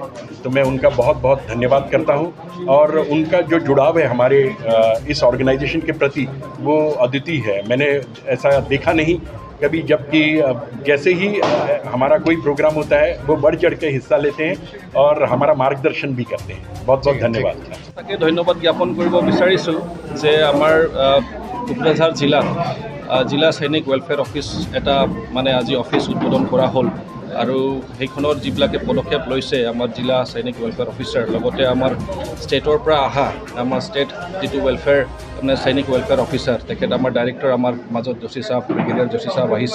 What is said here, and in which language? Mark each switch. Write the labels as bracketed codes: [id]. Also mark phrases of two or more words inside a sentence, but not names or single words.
[hi] तो मैं उनका बहुत बहुत धन्यवाद करता हूं, और उनका जो जुड़ाव है हमारे इस ऑर्गेनाइजेशन के प्रति, वो अद्वितीय है। मैंने ऐसा देखा नहीं कभी, जबकि जैसे ही हमारा कोई प्रोग्राम होता है वो बढ़ चढ़ के हिस्सा लेते हैं और हमारा मार्गदर्शन भी करते हैं। बहुत बहुत धन्यवाद। [as] তাকে ধন্যবাদ জ্ঞাপন কৰিব বিচাৰিছোঁ যে আমাৰ কোকৰাঝাৰ জিলা সৈনিক [en] welfare office [as] এটা মানে আজি অফিচ উদ্বোধন কৰা হ'ল, আৰু সেইখনৰ যিবিলাকে পদক্ষেপ লৈছে আমাৰ জিলা সৈনিক [en] welfare officer, [as] লগতে আমাৰ ষ্টেটৰ পৰা অহা আমাৰ ষ্টেট যিটো ৱেলফেয়াৰ মানে সৈনিক [en] welfare officer, [as] তেখেত আমাৰ ডাইৰেক্টৰ আমাৰ মাজত যোশী সাহেব, ব্ৰিগেডিয়াৰ যোশী সাহেব আহিছে।